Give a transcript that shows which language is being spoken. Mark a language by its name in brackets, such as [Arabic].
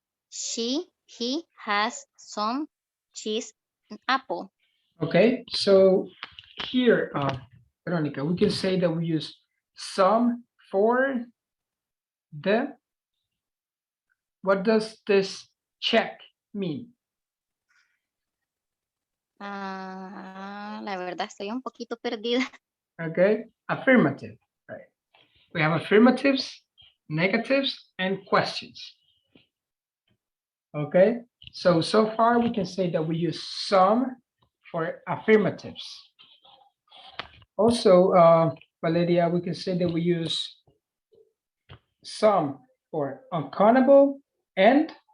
[English] He has some cheese and apple. Okay, so here, Veronica, we can say that we use some for the. What does this check mean? [Spanish] La verdad estoy un poquito perdida. [English] Okay, affirmative, right? We have affirmatives, negatives, and questions. Okay, so far we can say that we use some for affirmatives. Also, Valeria, we can say that we use some for uncountable and